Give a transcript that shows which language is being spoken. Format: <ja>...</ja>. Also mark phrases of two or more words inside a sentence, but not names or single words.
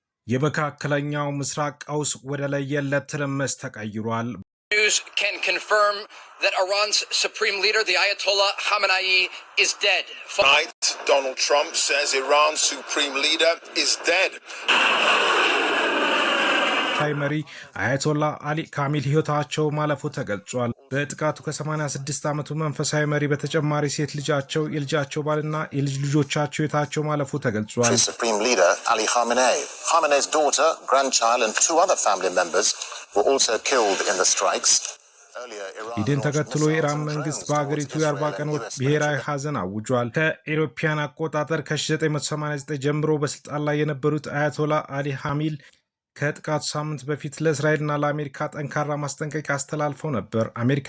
<am>የመካከለኛው ምስራቅ ቀውስ ወደ ለየለት ትርምስ ተቀይሯል።</am> <en>News can confirm that Iran's supreme leader, the Ayatollah Khamenei, is dead. Tonight, Donald Trump says Iran's supreme leader is dead.</en> <am>መሪ አያቶላ አሊ ካሚል ህይወታቸው ማለፉ ተገልጿል። በጥቃቱ ከ86 ዓመቱ መንፈሳዊ መሪ በተጨማሪ ሴት ልጃቸው፣ የልጃቸው ባልና የልጅ ልጆቻቸው ህይወታቸው ማለፉ ተገልጿል።</am> <en>Supreme leader Ali Khamenei, Khamenei's daughter, grandchild and two other family members were also killed in the strikes.</en> <am>ይህን ተከትሎ የኢራን መንግስት በአገሪቱ የ40 ቀን ብሔራዊ ሐዘን አውጇል። ከኢሮፒያን አቆጣጠር ከ1989 ጀምሮ በስልጣን ላይ የነበሩት አያቶላ አሊ ካሚል ከጥቃቱ ሳምንት በፊት ለእስራኤልና ለአሜሪካ ጠንካራ ማስጠንቀቂያ አስተላልፈው ነበር። አሜሪካ</am>